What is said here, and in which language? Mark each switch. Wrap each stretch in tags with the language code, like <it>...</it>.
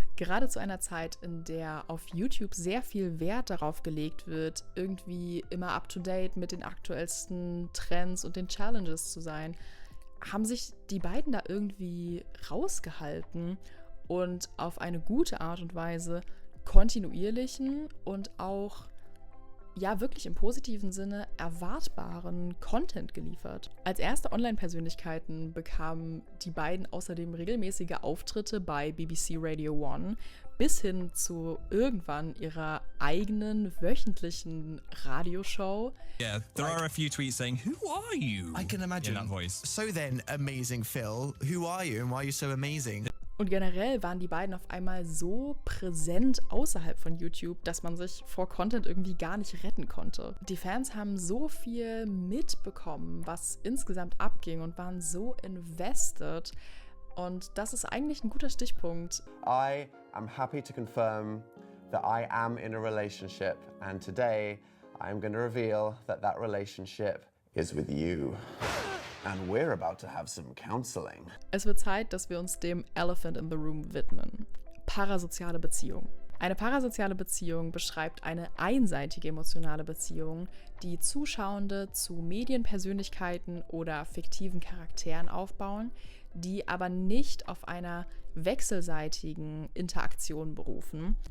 <de>Gerade zu einer Zeit, in der auf YouTube sehr viel Wert darauf gelegt wird, irgendwie immer up-to-date mit den aktuellsten Trends und den Challenges zu sein, haben sich die beiden da irgendwie rausgehalten und auf eine gute Art und Weise kontinuierlichen und auch wirklich im positiven Sinne erwartbaren Content geliefert. Als erste Online-Persönlichkeiten bekamen die beiden außerdem regelmäßige Auftritte bei BBC Radio 1 bis hin zu irgendwann ihrer eigenen wöchentlichen Radioshow.</de> <en>Yeah, there are a few tweets saying, "Who are you?" I can imagine. In that voice. So then, Amazing Phil, who are you and why are you so amazing?</en> <de>Und generell waren die beiden auf einmal so präsent außerhalb von YouTube, dass man sich vor Content irgendwie gar nicht retten konnte. Die Fans haben so viel mitbekommen, was insgesamt abging und waren so invested. Und das ist eigentlich ein guter Stichpunkt.</de> <en>I am happy to confirm that I am in a relationship, and today I am going to reveal that that relationship is with you. And we're about to have some counseling.</en> <de>Es wird Zeit, dass wir uns dem</de> <en>Elephant in the Room</en> <de>widmen. Parasoziale Beziehung. Eine parasoziale Beziehung beschreibt eine einseitige emotionale Beziehung, die Zuschauende zu Medienpersönlichkeiten oder fiktiven Charakteren aufbauen, die aber nicht auf einer wechselseitigen Interaktion berufen.</de>